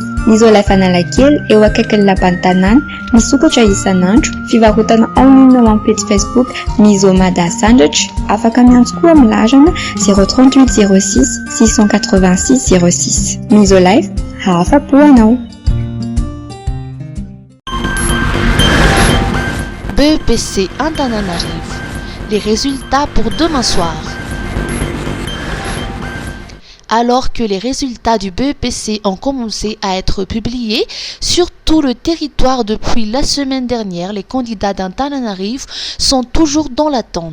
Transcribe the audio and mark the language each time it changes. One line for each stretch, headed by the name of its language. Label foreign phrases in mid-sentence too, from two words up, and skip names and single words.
Malagasy: Ny Isolife Analakely eo akaikin'ny lapan'ny tanàna, misokatra isan'andro, fivarotana
French: en ligne
Malagasy: ao amin'ny page Facebook Miso Mada Sandwich, afaka miantso koa amin'ny larana 038 06 686 06. Isolife, afapo anao. BEPC Antananarivo.
French: Les résultats pour demain soir. Alors que les résultats du BEPC ont commencé à être publiés sur tout le territoire depuis la semaine dernière, les candidats d'Antananarivo sont toujours dans l'attente.